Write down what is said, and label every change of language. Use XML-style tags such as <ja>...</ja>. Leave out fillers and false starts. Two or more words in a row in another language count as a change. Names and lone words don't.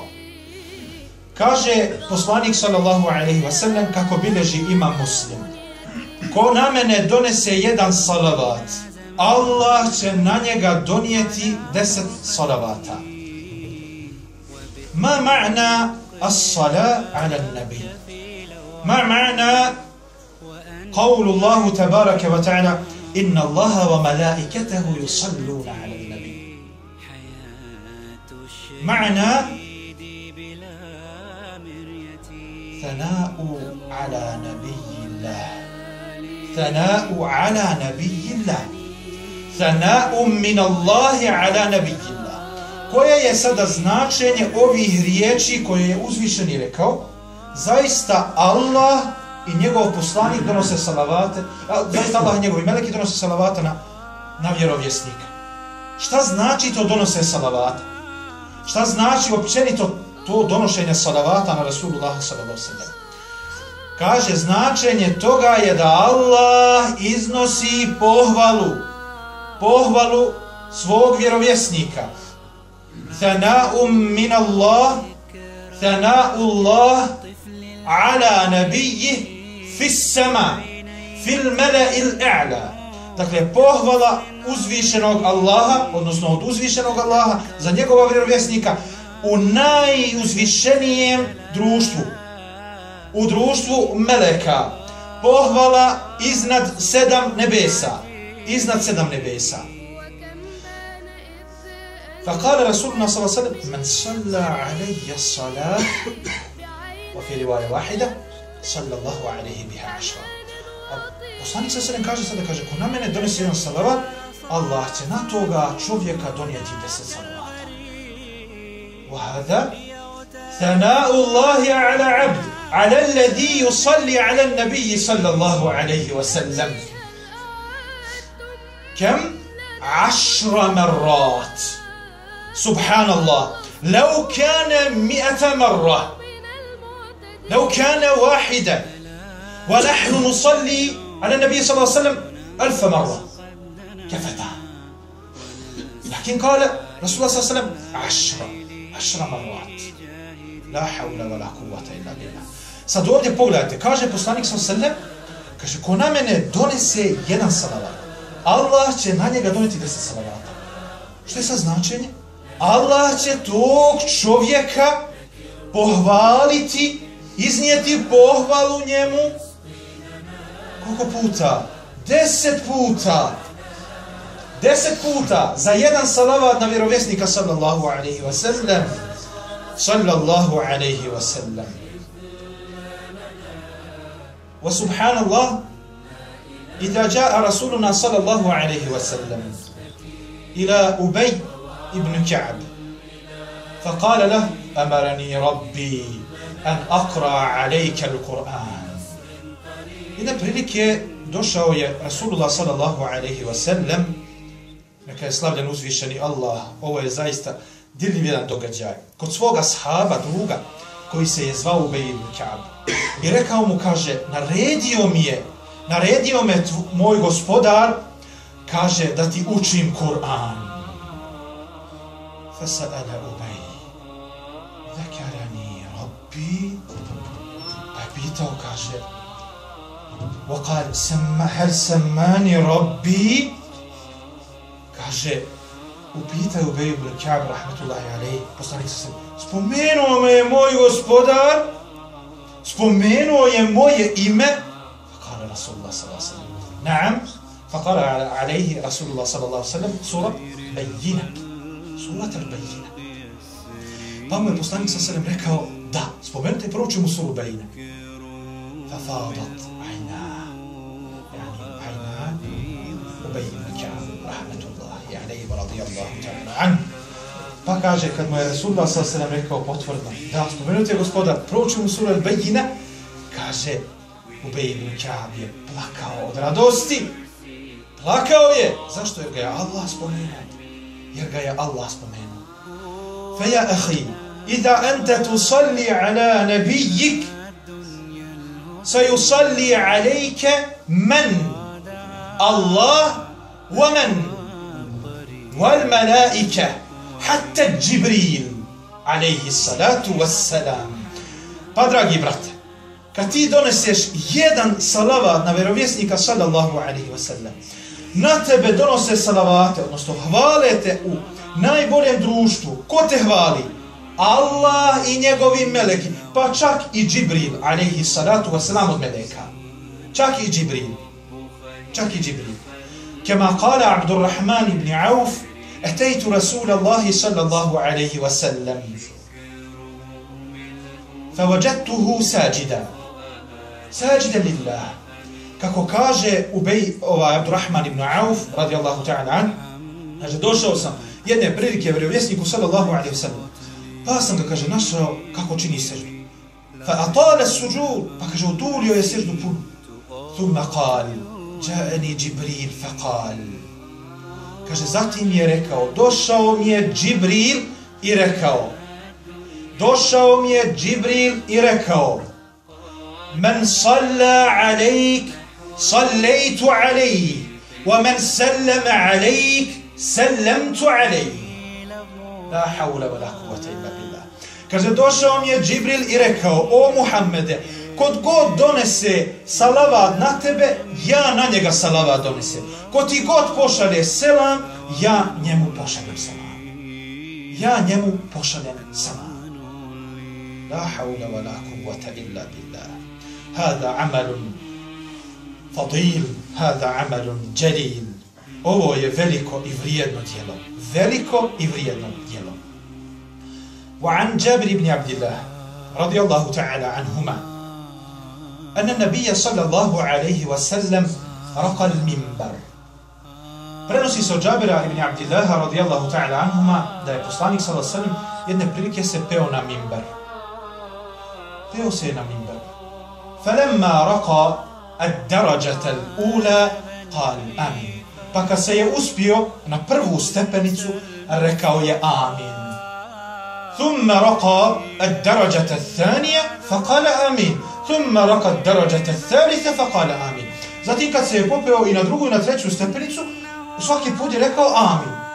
<bs>Kaže poslanik</bs> <ar>صلى الله عليه وسلم</ar> <bs>kako bilježi Imam Muslim, ko na mene donese jedan salavat, Allah će na njega donijeti 10 salavata.</bs> <ar>ما معنى الصلاة على النبي? ما معنى قول الله تبارك وتعالى إن الله وملائكته يصلون على النبي? Ma'na ثناء على نبي الله ثناء على نبي الله ثناء من الله على نبي الله.</ar> <bs>Koje je sada značenje ovih riječi koje je uzvišeni rekao? Zaista Allah i njegov poslanik donose salavate, zaista Allah i njegovi meleki donose salavate na vjerovjesnika. Šta znači to donose salavate? Šta znači općenito to donošenje salavata na Rasulullah</bs> <ar>صلى الله عليه وسلم?</ar> <bs>Kaže, značenje toga je da Allah iznosi pohvalu svog vjerovjesnika.</bs> <ar>ثناء من الله، ثناء الله على نبيه في السماء، في الملأ الأعلى.</ar> <bs>Dakle, pohvala uzvišenog Allaha, odnosno od uzvišenog Allaha za njegova vjerovjesnika u najuzvišenijem društvu, u društvu meleka. Pohvala iznad 7 nebesa. Iznad 7 nebesa.</bs> <ar>فقال رسولنا صلى الله عليه وسلم من صلى علي الصلاة وفي رواية واحدة صلى الله عليه بها 10.</ar> <bs>Poslanik</bs> <ar>صلى الله عليه وسلم</ar> <bs>kaže sada, kaže, ko na mene donese jedan salavat, Allah će na toga čovjeka donijeti 10 salavata.</bs> <ar>وهذا ثناء الله على عبد على الذي يصلي على النبي صلى الله عليه وسلم كم 10 مرات. سبحان الله، لو كان 100 مرة، لو كان واحدة، ونحن نصلي على النبي صلى الله عليه وسلم 1000 مرة كفتا. لكن قال رسول الله صلى الله عليه وسلم 10 مرات. لا حول ولا قوة إلا بالله.</ar> <bs>Sad ovdje pogledajte, kaže poslanik</bs> <ar>صلى الله عليه وسلم,</ar> <bs>kaže, ko na mene donese jedan salavat, Allah će na njega donijeti 10 salavata. Što je sad značenje? Allah će tog čovjeka pohvaliti, iznijeti pohvalu njemu. Koliko puta? 10 puta. 10 puta za jedan salavat na vjerovjesnika</bs> <ar>صلى الله عليه وسلم. صلى الله عليه وسلم. وسبحان الله، إذا جاء رسولنا صلى الله عليه وسلم إلى أبي بن كعب فقال له أمرني ربي أن أقرأ عليك القرآن.</ar> <bs>Jedne prilike došao je Rasulullah</bs> <ar>صلى الله عليه وسلم,</ar> <bs>neka je slavljen uzvišeni Allah, ovo je zaista dirljiv jedan događaj, kod svoga sahaba, druga, koji se je zvao Ubej ibn Ka'b. I rekao mu, kaže, naredio me moj gospodar, kaže, da ti učim Kur'an.</bs> <ar>فسأل أبي ذكرني ربي.</ar> <bs>Pa je pitao, kaže,</bs> <ar>وقال هل سماني ربي.</ar> <bs>Kaže, upitaju Ubej ibn Ka'b</bs> <ar>رحمة الله عليه,</ar> <bs>poslanik se spomenuo me je moj gospodar, spomenuo je moje ime.</bs> <ar>فقال رسول الله صلى الله عليه وسلم نعم. فقال عليه رسول الله صلى الله عليه وسلم سورة البينة، سورة البينة.</ar> <bs>Pa mu je poslanik</bs> <ar>صلى الله عليه وسلم</ar> <bs>rekao, da, spomenite, prouči mu suru Bayyina.</bs> <ar>ففاضت عينا، يعني عينا أبي بن كعب رحمة الله عليه ورضي الله تعالى عنه.</ar> <bs>Pa kaže, kad mu je Rasulullah</bs> <ar>صلى الله عليه وسلم</ar> <bs>rekao potvrdno, da, spomenite gospodar, prouči mu suru al-Bayyina, kaže, Ubej ibn Ka'b je plakao od radosti. Plakao je. Zašto? Jer ga je Allah spomenuo.</bs> <ar>فيا أخي إذا أنت تصلي على نبيك سيصلي عليك من؟ الله ومن؟ والملائكة حتى جبريل عليه الصلاة والسلام.</ar> <bs>Pa dragi brate, kad ti doneseš jedan salavat na vjerovjesnika</bs> <ar>صلى الله عليه وسلم,</ar> <bs>na tebe donose salavate, odnosno hvale te u najboljem društvu. Ko te hvali? Allah i njegovi meleki, pa čak i Džibril</bs> <ar>عليه الصلاة والسلام</ar> <bs>od meleka. Čak i Džibril.</bs> <ar>كما قال عبد الرحمن بن عوف، أتيت رسول الله صلى الله عليه وسلم, فوجدته ساجدا لله.</ar> <bs>Kako kaže Abdurrahman ibn Auf</bs> <ar>رضي الله تعالى عن,</ar> <bs>kaže došao sam jedne prilike vjerovjesniku</bs> <ar>صلى الله عليه وسلم,</ar> <bs>pa sam ga, kaže, našao kako čini seždu.</bs> <ar>فأطال السجود,</ar> <bs>pa kaže udulio je seždu puno.</bs> <ar>ثم قال، جاءني جبريل فقال.</ar> <bs>Kaže zatim je rekao, došao mi je Džibril i rekao,</bs> <ar>من صلى عليك، صليت عليه، ومن سلم عليك، سلمت عليه. لا حول ولا قوة إلا بالله.</ar> <bs>Kaže, došao mi je Džibril i rekao, o Muhammede, kod god donese salavat na tebe, ja na njega salavat donesem. Ko ti god pošalje selam, ja njemu pošaljem salam.</bs> <ar>لا حول ولا قوة إلا بالله. هذا عمل فاضل، هذا عمل جليل.</ar> <bs>Ovo je veliko i vrijedno djelo.</bs> <ar>وعن جابر بن عبد الله رضي الله تعالى عنهما أن النبي صلى الله عليه وسلم رقى المنبر.</ar> <bs>Prenosi se od Džabira ibn Abdillaha</bs> <ar>رضي الله تعالى عنهما</ar> <bs>da je poslanik</bs> <ar>صلى الله عليه وسلم</ar> <bs>jedne prilike se peo na minber.</bs> <ar>فلما رقى الدرجة الأولى قال آمين.</ar> <bs>Pa kad se je uspio na prvu stepenicu, rekao je amin.</bs> <ar>ثم رقى الدرجة الثانية فقال آمين. ثم رقى الدرجة الثالثة فقال آمين.</ar> <bs>Zatim kad se je popeo i na drugu i na treću stepenicu, svaki put je rekao amin.</bs>